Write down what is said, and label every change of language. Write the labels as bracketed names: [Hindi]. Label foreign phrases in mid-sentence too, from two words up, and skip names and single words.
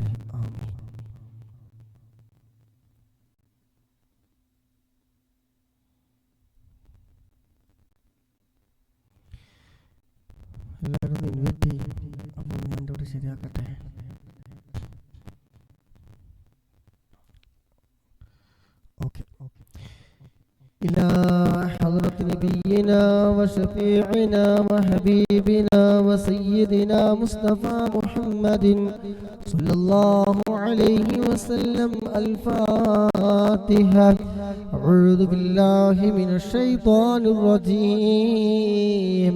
[Malayalam] ആമീൻ. എല്ലാവരും ഇൻവൈറ്റ് ചെയ്യും. അപ്പോൾ ഞാൻ ഇവിടെ ശരിയാക്കട്ടെ. ഓക്കെ. [Arabic] إلى حضرة نبينا وشفيعنا وحبيبنا وسيدنا مصطفى محمد صلى الله عليه وسلم. الفاتحة. أعوذ بالله من الشيطان الرجيم.